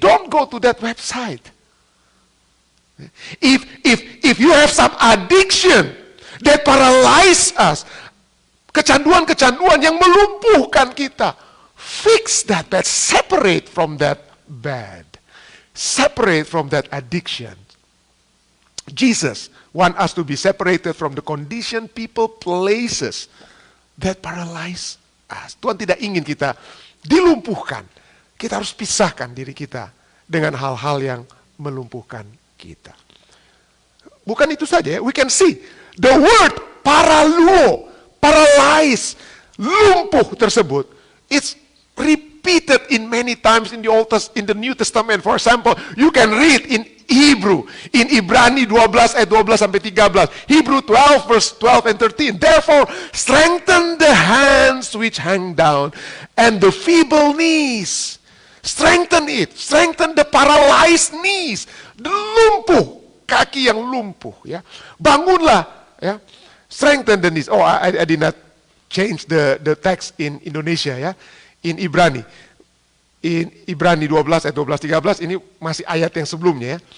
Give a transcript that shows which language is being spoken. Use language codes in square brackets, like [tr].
[en] Don't go to that website. If you have some addiction that paralyze us, [id] kecanduan-kecanduan yang melumpuhkan kita, [en] fix that bed, separate from that bed, separate from that addiction. Jesus wants us to be separated from the condition, people, places that paralyze us. [id] Tuhan tidak ingin kita dilumpuhkan. Kita harus pisahkan diri kita dengan hal-hal yang melumpuhkan kita. Bukan itu saja, [en] we can see the word paraluo, paralyze, [id] lumpuh tersebut, [en] it's repeated in many times in the New Testament. For example, you can read in Hebrew, in [id] Ibrani 12 ayat 12 sampai 13, [en] Hebrew 12 verse 12 and 13. Therefore, strengthen the hands which hang down and the feeble knees. Strengthen it. Strengthen the paralyzed knees. [id] The lumpuh, kaki yang lumpuh, ya. Bangunlah, ya. [en] Strengthen the knees. Oh, I did not change the text in Indonesia, ya. In Ibrani. [id] In Ibrani 12 ayat 12-13 ini masih ayat yang sebelumnya, ya.